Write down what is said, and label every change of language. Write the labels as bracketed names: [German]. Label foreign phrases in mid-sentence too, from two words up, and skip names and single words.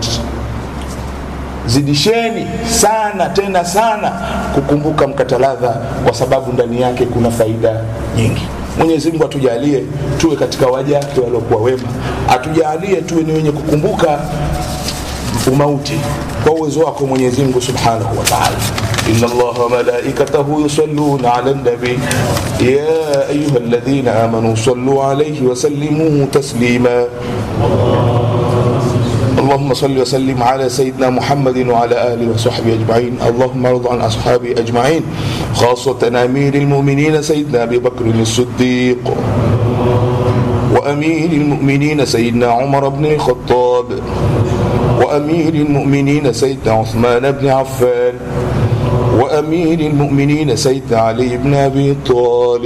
[Swahili] Zidisheni sana tena sana kukumbuka mkata ladha, kwa sababu ndani yake kuna faida nyingi. Mwenyezi Mungu atujalie tuwe katika waja wake waliokuwa wema, atujalie tuwe ni wenye kukumbuka umauti kwa uwezo wako Mwenyezi Mungu [Arabic] سبحانه وتعالى. إن الله وملائكته يصلون على النبي يا أيها الذين آمنوا صلوا عليه وسلموا تسليما. اللهم صل وسلم على سيدنا محمد وعلى آله وصحبه أجمعين. اللهم ارض عن أصحابه أجمعين، خاصة أمير المؤمنين سيدنا أبي بكر الصديق، وأمير المؤمنين سيدنا عمر بن الخطاب، وأمير المؤمنين سيدنا عثمان بن عفان، أمير المؤمنين سيدنا علي بن أبي طالب.